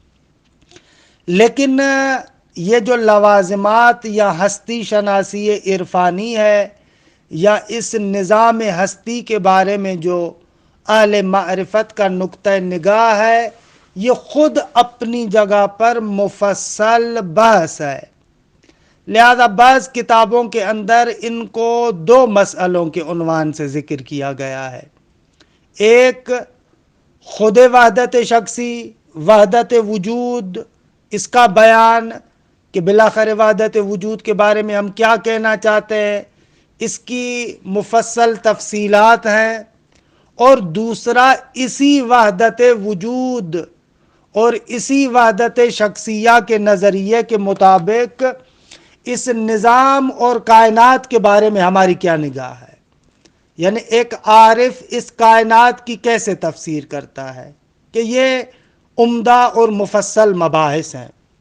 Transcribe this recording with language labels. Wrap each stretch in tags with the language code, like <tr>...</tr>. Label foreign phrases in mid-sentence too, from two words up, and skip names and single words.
<ur>لیکن یہ جو لوازمات یا ہستی شناسی عرفانی ہے، یا اس نظام ہستی کے بارے میں جو اہل معرفت کا نقطہ نگاہ ہے، یہ خود اپنی جگہ پر مفصل بحث ہے۔ لہذا بعض کتابوں کے اندر ان کو دو مسئلوں کے عنوان سے ذکر کیا گیا ہے۔ ایک خود وحدت شخصی، وحدت وجود، اس کا بیان کہ بالآخر وحدت وجود کے بارے میں ہم کیا کہنا چاہتے ہیں، اس کی مفصل تفصیلات ہیں۔ اور دوسرا اسی وحدت وجود اور اسی وحدت شخصیہ کے نظریے کے مطابق اس نظام اور کائنات کے بارے میں ہماری کیا نگاہ ہے، یعنی ایک عارف اس کائنات کی کیسے تفسیر کرتا ہے، کہ یہ عمدہ اور مفصل مباحث ہیں</ur>